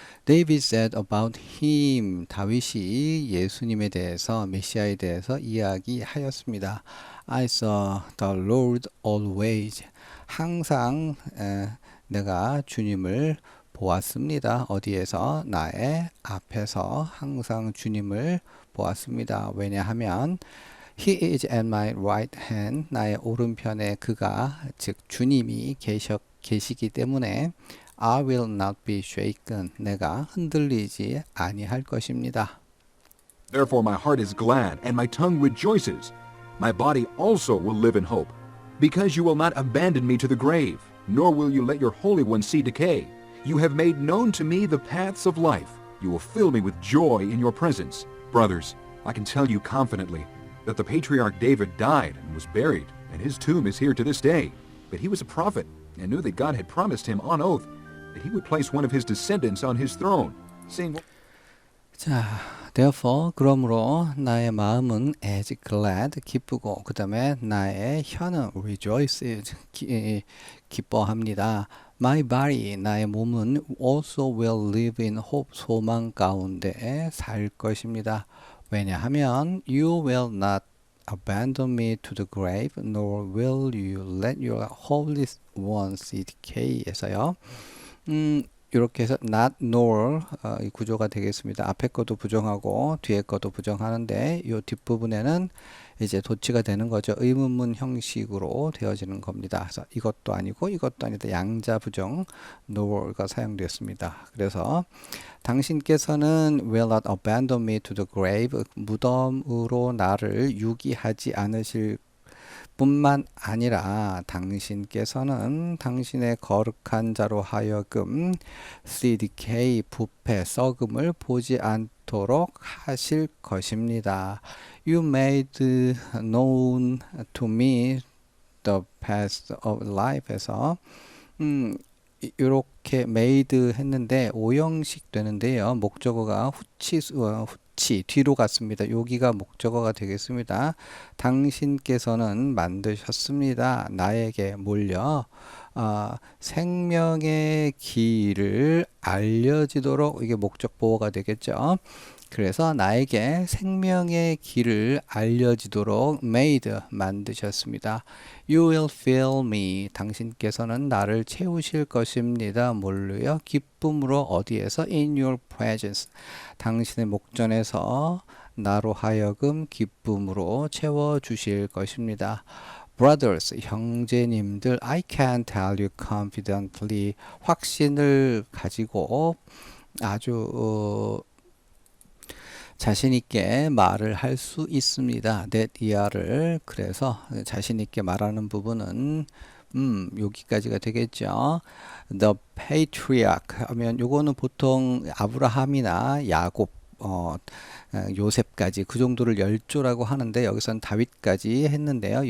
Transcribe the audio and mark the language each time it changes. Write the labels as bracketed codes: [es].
[en] David said about him, [ko] 다윗이 예수님에 대해서 메시아에 대해서 이야기하였습니다. [en] I saw the Lord always. [ko] 항상 내가 주님을 보았습니다. 어디에서? 나의 앞에서 항상 주님을 보았습니다. 왜냐하면 [en] He is at my right hand. [ko] 나의 오른편에 그가 즉 주님이 계시기 때문에 [en] I will not be shaken. [ko] 내가 흔들리지 아니할 것입니다. [en] Therefore my heart is glad, and my tongue rejoices. My body also will live in hope. Because you will not abandon me to the grave, nor will you let your Holy One see decay. You have made known to me the paths of life. You will fill me with joy in your presence. Brothers, I can tell you confidently that the patriarch David died and was buried, and his tomb is here to this day. But he was a prophet, and knew that God had promised him on oath that he would place one of his descendants on his throne. Seeing [ko] 자, [en] therefore [ko] 그러므로 나의 마음은 [en] as glad [ko] 기쁘고 그 다음에 나의 혀는 [en] rejoices [ko] 기뻐합니다. [en] My body [ko] 나의 몸은 [en] also will live in hope [ko] 소망 가운데 살 것입니다. 왜냐하면 [en] you will not abandon me to the grave nor will you let your holy one see decay에서요. [ko] 이렇게 해서 [en] not nor [ko] 이 구조가 되겠습니다. 앞에 것도 부정하고 뒤에 것도 부정하는데 이 뒷부분에는 이제 도치가 되는 거죠. 의문문 형식으로 되어지는 겁니다. 그래서 이것도 아니고 이것도 아니다. 양자 부정 nor가 사용되었습니다. 그래서 당신께서는 [en] will not abandon me to the grave [ko] 무덤으로 나를 유기하지 않으실 뿐만 아니라 당신께서는 당신의 거룩한 자로 하여금 CDK 부패 썩음을 보지 않도록 하실 것입니다. [en] You made known to me the path of life에서 [ko] 이렇게 [en] made [ko] 했는데 오형식 되는데요. 목적어가 후치 뒤로 갔습니다. 여기가 목적어가 되겠습니다. 당신께서는 만드셨습니다. 나에게 몰려 생명의 길을 알려지도록 이게 목적 보호가 되겠죠. 그래서 나에게 생명의 길을 알려지도록 made 만드셨습니다. [en] You will fill me. [ko] 당신께서는 나를 채우실 것입니다. 뭘로요? 기쁨으로 어디에서? [en] In your presence. [ko] 당신의 목전에서 나로 하여금 기쁨으로 채워주실 것입니다. [en] Brothers, [ko] 형제님들, [en] I can tell you confidently. [ko] 확신을 가지고 아주 자신 있게 말을 할 수 있습니다. that 이하를 그래서 자신 있게 말하는 부분은 여기까지가 되겠죠. The patriarch 하면 요거는 보통 아브라함이나 야곱 요셉까지 그 정도를 열조라고 하는데 여기서는 다윗까지 했는데요.